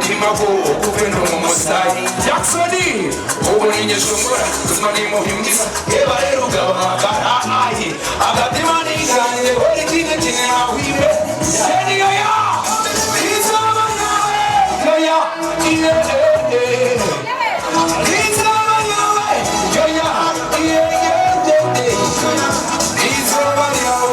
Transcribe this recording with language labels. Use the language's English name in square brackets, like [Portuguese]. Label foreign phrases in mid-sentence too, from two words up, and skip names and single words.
[English] Babo, Okuveno Mosai, Jacksoni, Oboninja Shumura, Kusmani Mohimisa, Eva Eruga, Ai, Agatimani, the holy thing that you know, we send you. It's over now. It's over now. It's over now.